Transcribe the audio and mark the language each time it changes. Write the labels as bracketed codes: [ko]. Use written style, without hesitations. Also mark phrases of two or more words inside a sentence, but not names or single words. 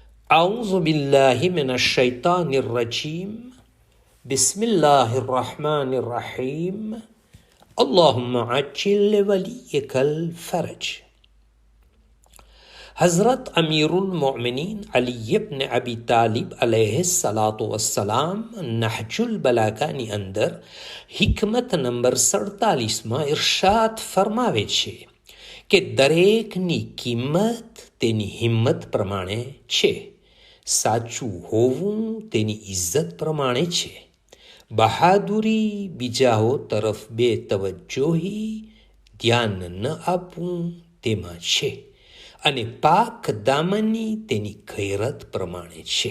[ar] أعوذ بالله من الشيطان الرجيم بسم الله الرحمن الرحيم اللهم عجل لوليك الفرج. [gu] हज़रत अमीरुल मोमिनीन अली इब्न अबी तालिब [ar] عليه الصلاة والسلام [gu] नहजुल બલાગાની અંદર હિકમત નંબર 47માં ઇરશાદ ફરમાવે છે કે દરેકની કિંમત તેની હિંમત પ્રમાણે છે. સાચું હોવું તેની ઇજ્જત પ્રમાણે છે. બહાદુરી બીજાઓ તરફ બેતવજ્જોહી ધ્યાન ન આપવું તેમાં છે અને પાક દામની તેની ગૈરત પ્રમાણે છે.